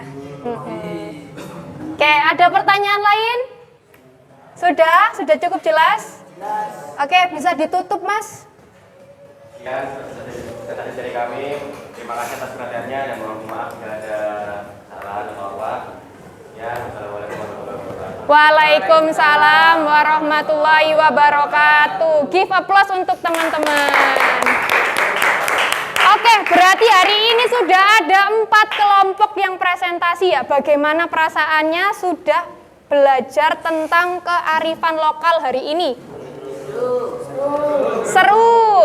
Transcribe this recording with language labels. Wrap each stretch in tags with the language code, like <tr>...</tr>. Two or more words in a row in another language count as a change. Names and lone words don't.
<id>Oke, ada pertanyaan lain? Sudah cukup jelas? Oke, bisa ditutup, Mas. Sekian sekian dari kami. Terima kasih atas perhatiannya dan mohon maaf jika ada salah atau apa. Ya,</id> <ar>السلام عليكم ورحمة الله وبركاته. وعليكم السلام ورحمة الله وبركاته.</ar> <en>Give applause</en> <id>untuk teman-teman. Oke, berarti hari ini sudah ada 4 kelompok yang presentasi ya. Bagaimana perasaannya sudah belajar tentang kearifan lokal hari ini? Seru.</id>